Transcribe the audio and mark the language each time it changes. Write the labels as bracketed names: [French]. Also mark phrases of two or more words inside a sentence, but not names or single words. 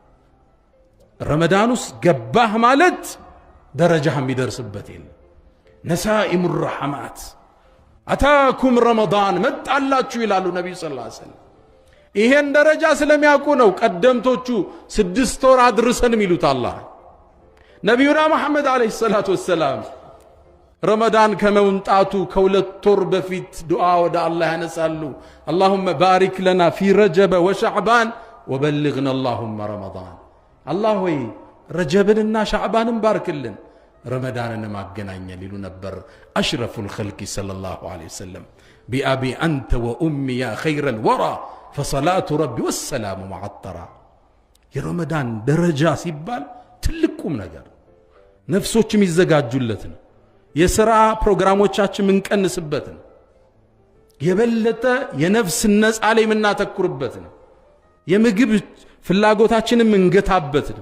[Amharic] ረመዳን ውስጥ ገባህ ማለት ደረጃህ የሚደርስበት የለም። [Arabic] نسائم الرحمات أتتكم [Amharic] ረመዳን መጣላችሁ ይላሉ ነቢዩ [Arabic] صلى الله عليه وسلم። [Amharic] ይሄን ደረጃ ስለሚያውቁ ነው ቀደምቶቹ 6 ወር አድርሰን የሚሉት አላህ። ነቢዩና መሐመድ [Arabic] عليه الصلاة والسلام [Amharic] ረመዳን ከመምጣቱ ከሁለት ወር በፊት ዱዓ ወደ አላህ ያነሳሉ። [Arabic] اللهم بارك لنا في رجب وشعبان وبلغنا اللهم رمضان [Amharic] الله ሆይ ረጀብንና ሻዕባንን ባርክልን ረመዳንን ማገናኘን ይሉ ነበር አሽረፉል [Arabic] الخلق صلى الله عليه وسلم بأبي أنت وأمي يا خير الورى فصلاة ربي والسلام معطرا [Amharic] የረመዳን ደረጃ ሲባል ትልቁም ነገር ነፍሶችም ይዘጋጁለት ነው። የሥራ ፕሮግራሞቻችን ምንቀንስበት ነው። የበለጠ የነፍስ ነጻ ላይ ምናተኩርበት ነው። የምግብ ፍላጎታችንን ምንገታበት ነው።